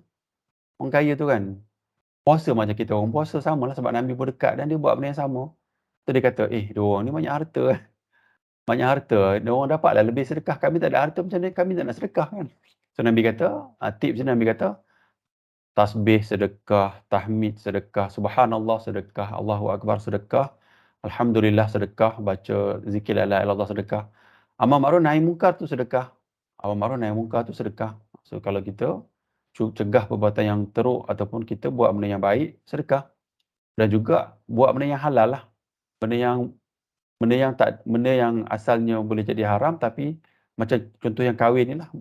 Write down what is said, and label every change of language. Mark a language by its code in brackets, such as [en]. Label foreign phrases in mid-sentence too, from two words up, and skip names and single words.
[ms] Orang kaya tu kan puasa macam kita orang puasa, sama lah, sebab Nabi pun dekat dan dia buat benda yang sama. So dia kata, dia orang ni banyak harta. Banyak harta, dia orang dapatlah lebih sedekah. Kami tak ada harta macam ni, kami tak nak sedekah kan. So Nabi kata, tips Nabi kata, tasbih sedekah, tahmid sedekah, subhanallah sedekah, [ar] الله أكبر [ms] sedekah, alhamdulillah sedekah, baca zikir [ar] لا إله إلا الله [ms] sedekah. [ar] أمر معروف نهي منكر [ms] tu sedekah. [ar] أمر معروف نهي منكر [ms] tu sedekah. So kalau kita cegah perbuatan yang teruk ataupun kita buat benda yang baik, sedekah. Dan juga buat benda yang halal lah. Benda yang asalnya boleh jadi haram, tapi macam contoh yang kahwin ni lah.